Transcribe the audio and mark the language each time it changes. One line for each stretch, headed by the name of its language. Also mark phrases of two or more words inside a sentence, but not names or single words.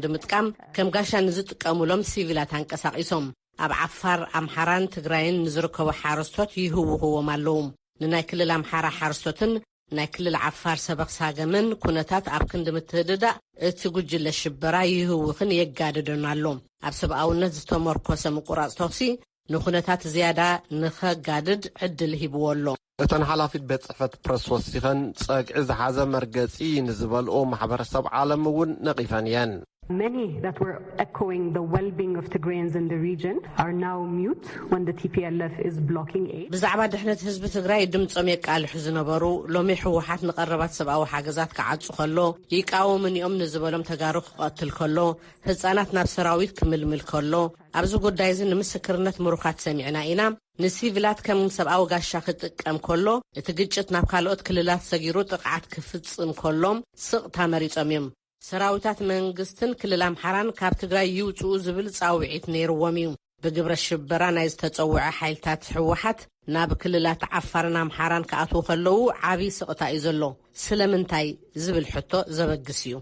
Tigrinya: ምጥቃም ከም ጋሻ ንዝጥቀሙሎም ሲቪላት አንቀሳቒሶም ኣብ ዓፋር ኣምሓራን ትግራይን ንዝርከቡ ሓረስቶት ይህውኽዎም ኣለዉ ንናይ ክልል ኣምሓራ ሓረስቶትን ናይ ክልል ዓፋር ሰበኽሳገምን ኩነታት ኣብ ክንዲ ምትህድዳእ እቲ ጉጅለ ሽበራ ይህውኽን የጋድደን ኣሎ ኣብ ሰብኣውነት ዝተመርኮሰ ምቁራጽ ተኽሲ ንኩነታት ዝያዳ ንኸጋድድ ዕድል ሂብዎ ኣሎ እተን ሓላፊት ቤት ጽሕፈት ፕረስ ወሲኸን ጸግዒ ዝሓዘ መርገጺ ንዝበልኦ ማሕበረሰብ ዓለም እውን ነቒፈን እየን
English: Many that were echoing the well-being of Tigrayans in the region are now mute when the TPLF is blocking aid.
Tigrinya: ብዛዕባ ድሕነት ህዝቢ ትግራይ ድምጾም የቃልሑ ዝነበሩ ሎሚ ሕወሓት ንቐረባት ሰብኣዊ ሓገዛት ክዓጹ ከሎ ይቃወሙን እዮም ንዝበሎም ተጋሩ ክቐትል ከሎ ህፃናት ናብ ሰራዊት ክምልምል ከሎ ኣብዚ ጉዳይ እዚ ንምስክርነት ምሩኻት ሰሚዕና ኢና ንሲቪላት ከም ሰብኣዊ ጋሻ ክጥቀም ከሎ እቲ ግጭት ናብ ካልኦት ክልላት ሰጊሩ ጥቕዓት ክፍጽም ከሎም ስቕታ መሪጾም እዮም ሰራዊታት መንግስትን ክልል ኣምሓራን ካብ ትግራይ ይውፅኡ ዝብል ጻውዒት ነይርዎም እዩ ብግብረ ሽበራ ናይ ዝተጸውዐ ሓይልታት ህወሓት ናብ ክልላት ዓፋርን ኣምሓራን ክኣትዉ ከለዉ ዓብዪ ስቕታ እዩ ዘሎ ስለምንታይ ዝብል ሕቶ ዘበግስ እዩ